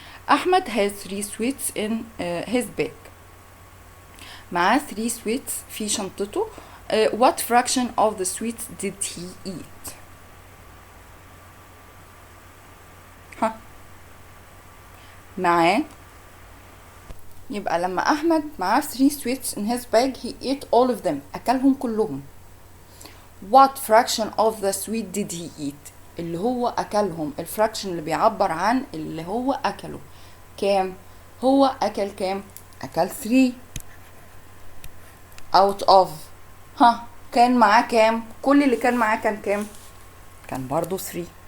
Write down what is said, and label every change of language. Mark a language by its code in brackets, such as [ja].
[en] احمد has 3 sweets in his bag. [ar] معاه 3 sweets في شنطته. [en] what fraction of the sweets did he eat؟ [ar] معاه، يبقى لما احمد معاه [en] 3 sweets in his bag he ate all of them، [ar] اكلهم كلهم. [en] what fraction of the sweet did he eat؟ [ar] اللي هو اكلهم، الفراكشن اللي بيعبر عن اللي هو اكله كام؟ هو اكل كام؟ اكل 3 out of كان معاه كام؟ كل اللي كان معاه كان كام؟ كان برضو 3.